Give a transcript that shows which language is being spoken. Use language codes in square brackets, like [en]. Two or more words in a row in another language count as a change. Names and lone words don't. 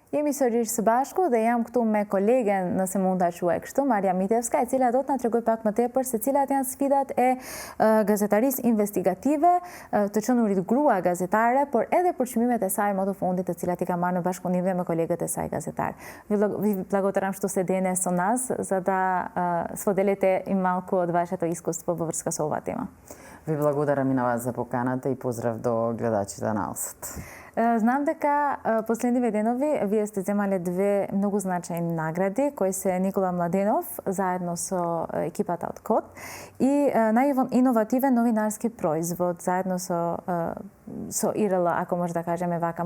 [sq] Jemi sërish së bashku dhe jam këtu me kolegen, nëse mund ta quaj kështu, Marja Mitevska, e cila do të na tregoj pak më tepër se cilat janë sfidat e gazetarisë investigative, të qenurit grua gazetare, por edhe për çmimet e saj më të fundit, të cilat i ka marrë në bashkëpunim me kolegët e saj gazetar. [mk] Vi благодарам што сте денес со нас, за да споделите и малку од вашето искуство во врска со оваа тема. Ви благодарам и на вас за поканата и поздрав до гледачите на Алсат. Знам дека последниве денови вие сте земале две многу значајни награди, кои се Никола Младенов заедно со екипата од КОД и најиновативен новинарски производ заедно со ИРЛ, ако може да кажеме вака.